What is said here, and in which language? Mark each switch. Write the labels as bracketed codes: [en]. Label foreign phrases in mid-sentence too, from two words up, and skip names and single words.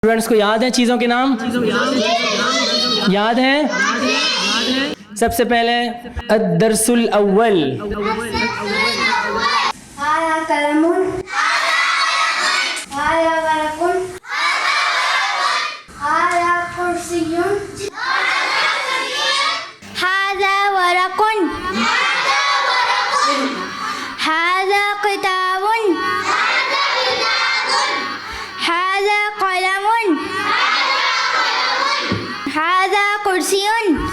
[hi] स्टूडेंट्स को याद है चीज़ों के नाम? याद है? सबसे पहले [ar] الدرس الأول, هايا قلمٌ، هايا ورقٌ، هايا كرسيٌّ, هذا ورقٌ، هذا كتابٌ، هذا قلمٌ، هذا كرسيٌّ,